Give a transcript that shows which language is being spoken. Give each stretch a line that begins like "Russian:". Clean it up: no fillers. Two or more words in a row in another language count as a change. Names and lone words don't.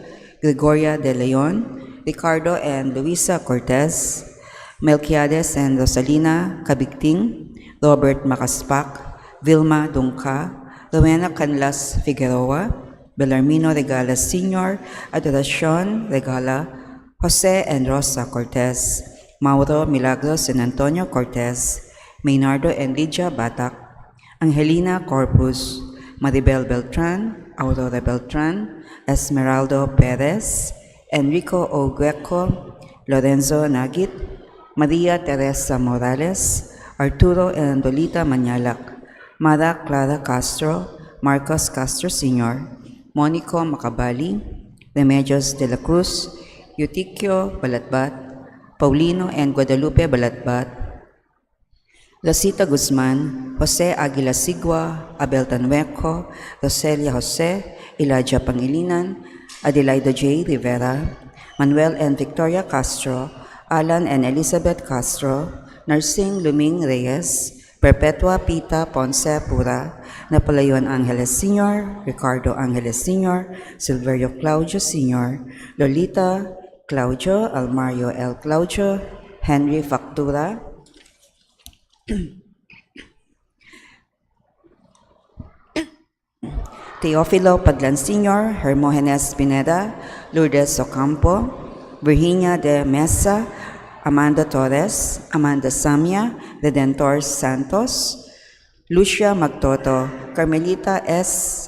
English: Gregoria De Leon, Ricardo and Luisa Cortez, Melquiades and Rosalina Cabigting, Robert Macaspak, Vilma Dungka, Rowena Canlas Figueroa, Belarmino Regalas Sr., Adoracion Regala, Jose and Rosa Cortez, Mauro Milagros and Antonio Cortez, Maynardo and Lydia Batak, Angelina Corpus, Maribel Beltran, Aurora Beltran, Esmeraldo Perez, Enrico O. Greco, Lorenzo Nagit, Maria Teresa Morales, Arturo and Dolita Manyalak, Mara Clara Castro, Marcos Castro Sr., Monico Macabali, Remedios de la Cruz, Eutiquio Balatbat, Paulino and Guadalupe Balatbat, Losita Guzman, Jose Aguila Sigua, Abel Tanueco, Roselia Jose, Elijah Pangilinan, Adelaida J. Rivera, Manuel and Victoria Castro, Alan and Elizabeth Castro, Nursing Luming Reyes, Perpetua Pita Ponce Pura, Napoleon Angeles Sr., Ricardo Angeles Sr., Silverio Claudio Sr., Lolita Claudio, Almario L. Claudio, Henry Factura, Teofilo Padlan Sr., Hermogenes Pineda, Lourdes Ocampo, Virginia de Mesa, Amanda Torres, Amanda Samia, Redentor Santos, Lucia Magtoto, Carmelita S.